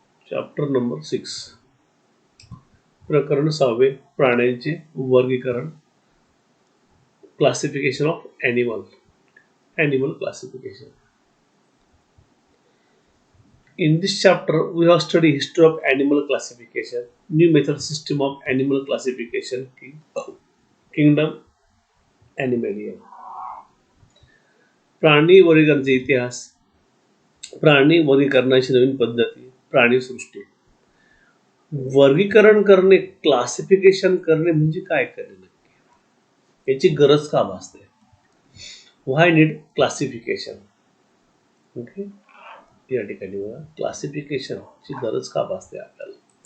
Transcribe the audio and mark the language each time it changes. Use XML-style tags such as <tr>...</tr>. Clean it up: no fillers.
<mr>Chapter number 6 प्रकरण 6 प्राण्यांचे वर्गीकरण</mr> <en>Classification of animal classification. In this chapter we have studied history of animal classification, new method system of animal classification, kingdom Animalia.</en> <mr>प्राणी वर्गीकरणाचा इतिहास, प्राणी वर्गीकरणाची नवीन पद्धती, प्राणीसृष्टी. वर्गीकरण करणे, क्लासिफिकेशन करणे म्हणजे काय करणे नक्की, याची गरज का भासते?</mr> <en>Why need classification?</en> <mr>ओके, या ठिकाणी बघा क्लासिफिकेशन ची गरज का भासते आपल्याला.</mr>